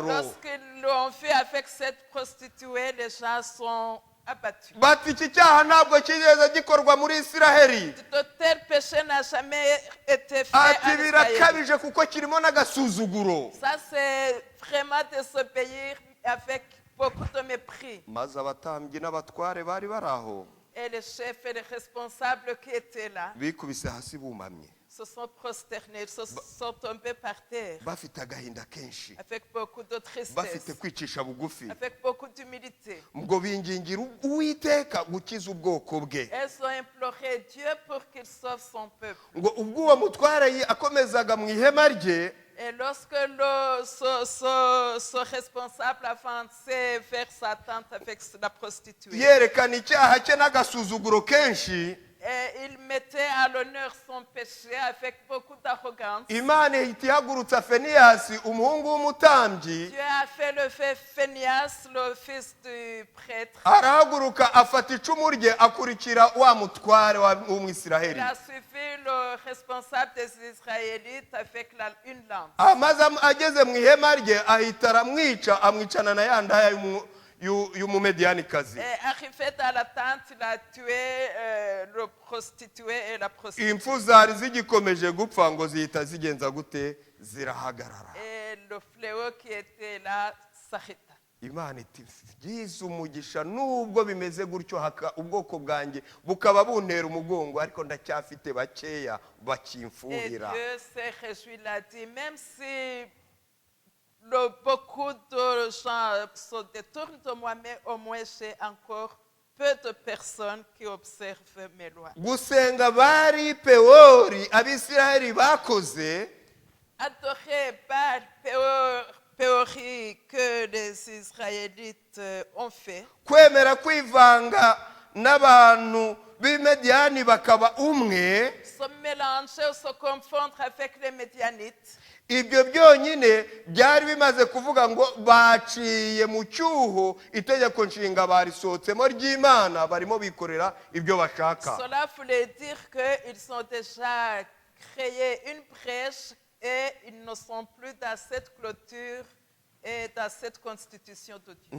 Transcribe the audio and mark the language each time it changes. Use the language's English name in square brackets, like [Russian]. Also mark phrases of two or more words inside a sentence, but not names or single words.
[French] Lorsqu'ils l'ont vu avec cette prostituée, les gens sont abattus. [Kinyarwanda] bati iki cyaha ntabwo kigeze gikorwa muri isiraheli [French] De tels péchés n'a jamais été fait [Kinyarwanda] ati [French] en Israël. [Kinyarwanda] birakabije kuko kirimo n'agasuzuguro [French] Ça, c'est vraiment désobéir avec beaucoup de mépris. [Kinyarwanda] maze abatambyi n'abatware bari bari aho [French] Et les chefs et les responsables qui étaient là [Kinyarwanda] bikubise hasi bumamye [French] se sont prosternés, ils se sont tombés par terre [Kinyarwanda] bafite agahinda kenshi [French] avec beaucoup de tristesse, [Kinyarwanda] bafite kwicisha bugufi [French] avec beaucoup d'humilité. [Kinyarwanda] ngo bingingira uwiteka gukiza ubwoko bwe [French] Elles ont imploré Dieu pour qu'il sauve son peuple. [Kinyarwanda] ngo ubwo uwo mutware akomezaga mu ihema rye [French] Et lorsque ce responsable avançait vers sa tente avec la prostituée, [Kinyarwanda] yerekana icyaha cye n'agasuzuguro kenshi [French] et il mettait à l'honneur son péché avec beaucoup d'arrogance, [Kinyarwanda] imana ihita ihagurutsa feniyasi umuhungu w'umutambyi [French] Dieu a fait lever Phénias, le fils du prêtre. [Kinyarwanda] arahaguruka afata icumu rye akurikira wa mutware [French] Il [Kinyarwanda] w'umwisiraheli [French] a suivi le responsable des Israélites avec une lance. [Kinyarwanda] amaze ageze mu ihema rye ahita aramwica amwicana na ya ndaya y'umumediyanikazi [French] Et arrivé dans la tente, il a tué le prostitué et la prostituée. [Kinyarwanda] impfu zari zigikomeje gupfa ngo zihita zigenza gute zirahagarara [French] Et le fléau qui était là s'arrêta. [Kinyarwanda] imana iti byiza umugisha nubwo bimeze gutyo ubwoko bwanjye bukaba buntera umugongo ariko ndacyafite bakeya [French] Et [Kinyarwanda] bakimfuhira [French] Dieu s'est réjoui, il a dit, même si beaucoup de gens se détournent de moi, mais au moins j'ai encore peu de personnes qui observent mes lois. [Kinyarwanda] gusenga bari pewori abisiraheli bakoze [French] Adorer Baal, Péori que les Israélites ont fait, [Kinyarwanda] kwemera kwivanga n'abantu b'i Mediyani bakaba umwe, [French] se mélanger ou se confondre avec les Médianites. [Kinyarwanda] ibyo byonyine byari bimaze kuvuga ngo baciye mu cyuho itegeko nshinga barisohotsemo ry'Imana, barimo bikorera ibyo bashaka. [French] Cela voulait dire qu'ils ont déjà créé une brèche et ils ne sont plus dans cette clôture et dans cette constitution de Dieu.